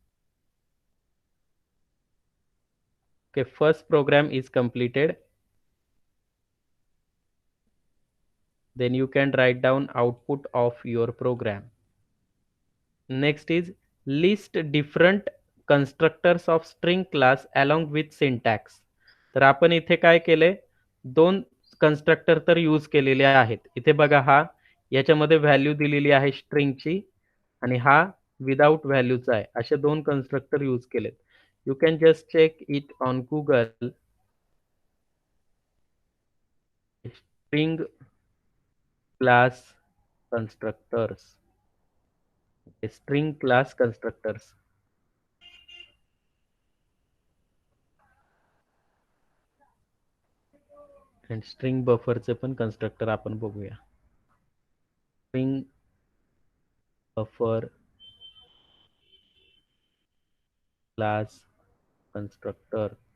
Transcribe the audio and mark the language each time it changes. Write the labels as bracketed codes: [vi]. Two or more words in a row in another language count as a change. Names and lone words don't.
[en] Okay, first program is completed. Then you can write down output of your program. Next is list different constructors of string class along with syntax. [mr] तर आपण इथे काय केले, दोन कन्स्ट्रक्टर तर यूज केलेले आहेत. इथे बघा, हा याच्यामध्ये व्हॅल्यू दिलेली आहे स्ट्रिंगची आणि हा विदाउट व्हॅल्यूचा आहे. असे दोन कन्स्ट्रक्टर यूज केलेत. [en] you can just check it on Google. string class constructors, string class constructors. and string [mr] बफरचे पण कन्स्ट्रक्टर आपण बघूया. [en] string buffer class constructor.